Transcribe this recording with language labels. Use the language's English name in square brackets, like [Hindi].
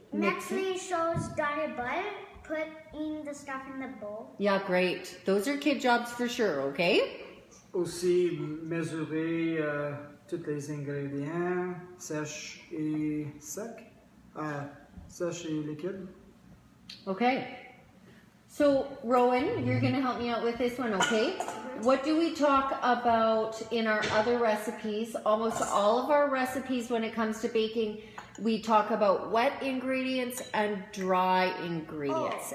[French] Mettre les choses dans le bol. [English] Putting the stuff in the bowl. Yeah, great. Those are kid jobs for sure, okay? [French] Aussi, mesurer tous les ingrédients, sèche et sec. Sèche et liquide. [English] Okay. So, Rowan, you're going to help me out with this one, okay? What do we talk about in our other recipes? Almost all of our recipes when it comes to baking, we talk about wet ingredients and dry ingredients.